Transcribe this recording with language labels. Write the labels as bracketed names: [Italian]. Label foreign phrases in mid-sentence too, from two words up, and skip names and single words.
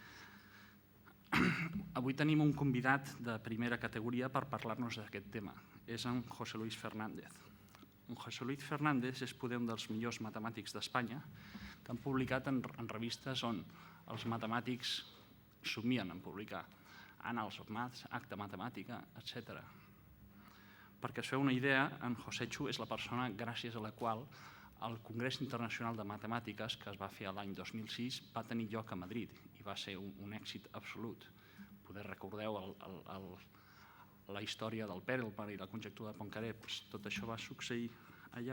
[Catalan] Avui tenim un convidat de primera categoria per parlar-nos d'aquest tema. És en José Luis Fernández. En José Luis Fernández és poder un dels millors matemàtics d'Espanya que han publicat en revistes on els matemàtics somien en publicar. Annals of Maths, Acta Matemàtica, etc. Perquè us feu una idea, en Josechu és la persona gràcies a la qual el Congrés Internacional de Matemàtiques, que es va fer l'any 2006, va tenir lloc a Madrid i va ser un èxit absolut. Poder recordeu la història del Perelman i la conjectura de Poincaré, tot això va succeir allà.